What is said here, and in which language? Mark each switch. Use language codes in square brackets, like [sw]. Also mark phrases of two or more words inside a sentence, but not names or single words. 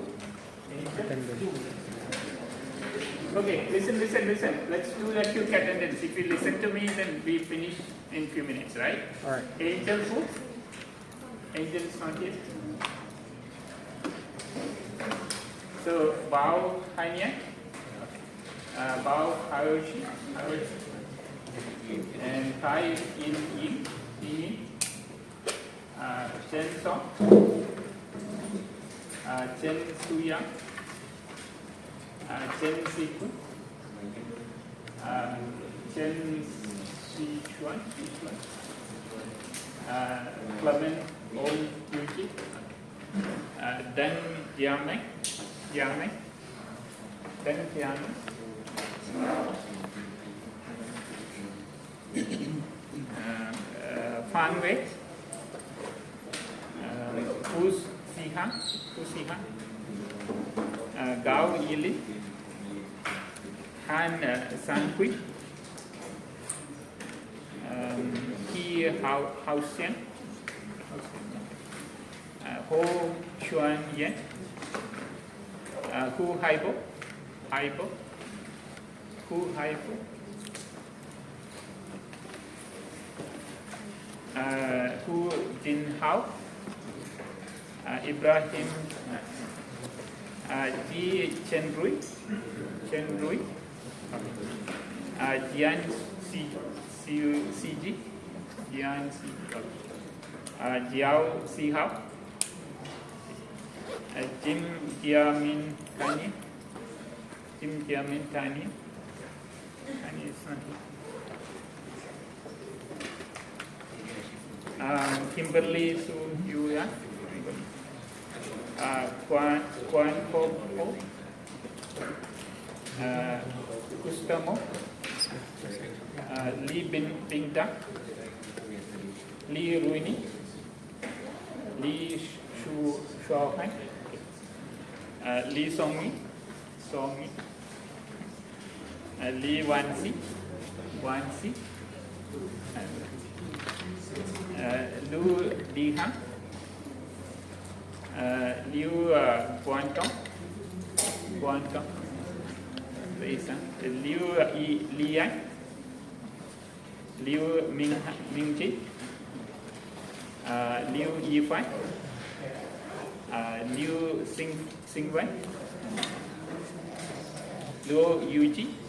[en] Angel food. Okay, listen. Let's do that quick attendance. If you listen to me, then we finish in a few minutes, right? All right. Angel food? Angel is not here. So, Bao Hanya, Bao Hayoshi, and Kai In, Chen Song, Chen Suyang, Chen Siku, Chen Sichuan, Clement Om Yuki, Dan Jiang, Dan Jiang, Fan Wei, Fu Sihan, Gao Yili, Han San Hui, He Hao Xian, Ho Chuan Yen, Hu Haibo, Hu Haibo, Hu Jin Hao, Ibrahim, Ji Chen Rui, Jian Si Jian Jiao Si Hao, Jim Jiamin Tani, Tani is not here. Kimberly Su Yuya, Quan Ho, Gustamo, Li Bing Da, Li Ruini, Li Shuahai, Li Songmi, Li Wansi, Lu Dihan, Liu Guantong, Liu Liang, Liu Mingji, Liu Yifai, Liu Xingwei, Liu Yuji,